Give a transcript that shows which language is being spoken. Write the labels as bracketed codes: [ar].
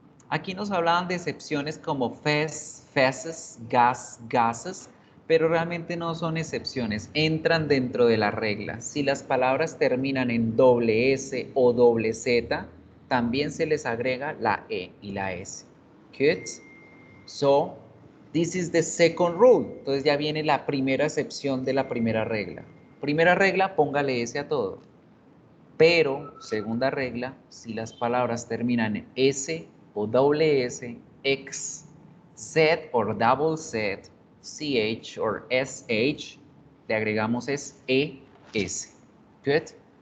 [es] Aquí nos hablaban de excepciones como fez, feces, gas, gases, pero realmente no son excepciones, entran dentro de la regla. Si las palabras terminan en doble S o doble Z, también se les agrega la E y la S. [en] Good? So, this is the second rule. [es] Entonces ya viene la primera excepción de la primera regla. Primera regla, póngale S a todo. Pero, segunda regla, si las palabras terminan en S o doble S, X, Z o double Z, CH o SH, le agregamos es ES. Good?